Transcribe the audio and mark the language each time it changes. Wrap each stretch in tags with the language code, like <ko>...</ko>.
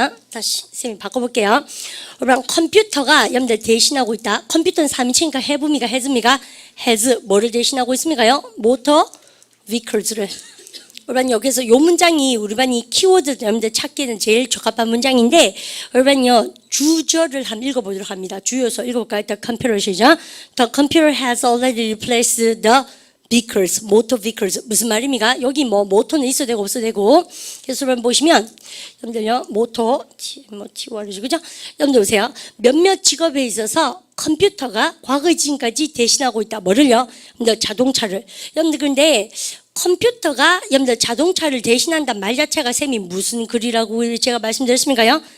<ko>다시 쌤이 바꿔볼게요. 그러면 컴퓨터가 여러분들 대신하고 있다. 컴퓨터는 3인칭이니까 have입니까? has입니까? has. 뭐를 대신하고 있습니까요?</ko> <en>motor vehicles를.</en> <ko>그러면 여기서 요 문장이 우리 반이 키워드 여러분들 찾기에는 제일 적합한 문장인데 그러면요. 주저를 한번 읽어보도록 합니다. 주요소 읽어볼까요?</ko> <en>The computer</en> <ko>시죠.</ko> <en>The computer has already replaced the vehicles, motor vehicles.</en> <ko>무슨 말입니까? 여기 뭐 모터는 있어도 되고 없어도 되고. 그래서 여러분 보시면 여러분들요. 모터 T1이죠. 그죠? 여러분들 보세요. 몇몇 직업에 있어서 컴퓨터가 과거 지금까지 대신하고 있다. 뭐를요? 여러분들 자동차를. 여러분들 근데 컴퓨터가 여러분들 자동차를 대신한다 말 자체가 쌤이 무슨 글이라고 제가 말씀드렸습니까요?</ko>